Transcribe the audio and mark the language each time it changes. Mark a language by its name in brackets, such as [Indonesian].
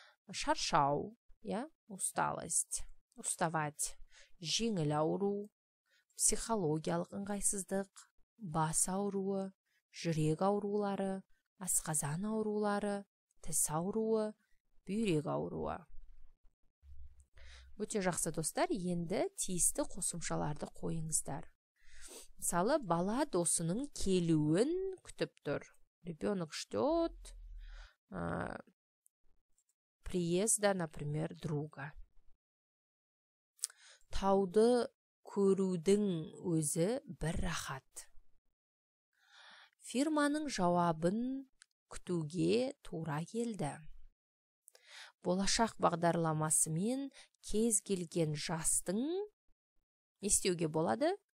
[Kazakh] Шаршау, [Russian] усталость, уставать, [Kazakh] жеңіл ауру, психологиялық ыңғайсыздық, бас ауруы, жүрек аурулары, асқазан аурулары, тіс ауруы, бүйрек ауруы. Өте жақсы достар, енді тиісті қосымшаларды қойыңыздар. Мысалы, бала досының келуін күтіп тұр. [Russian] Ребенок ждет приезда, например, друга. [Kazakh] Тауды көрудің өзі бір рахат. Фирманың жауабын күтуге тура келді. Болашақ бағдарламасымен кез келген жастың істеуге болады?